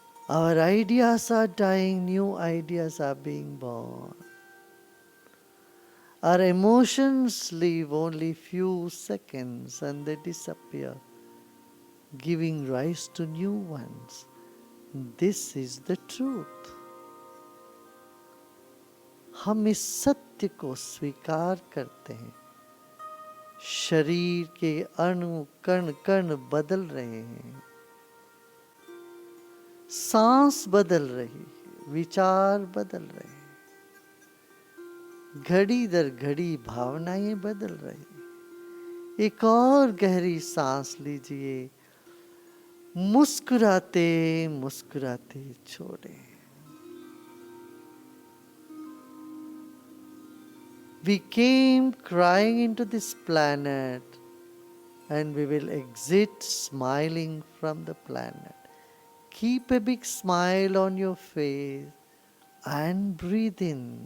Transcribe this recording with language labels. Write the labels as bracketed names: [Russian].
[English] Our ideas are dying, new ideas are being born. Our emotions live only few seconds and they disappear, giving rise to new ones. This is the truth. [Hindi] हम इस सत्य को स्वीकार करते हैं। शरीर के अणु कण कण बदल रहे हैं, सांस बदल रही है, विचार बदल रहे हैं, घड़ी दर घड़ी भावनाएं बदल रही। एक और गहरी सांस लीजिए, मुस्कुराते मुस्कुराते छोड़े। [English] We came crying into this planet and we will exit smiling from the planet. Keep a big smile on your face and breathe in.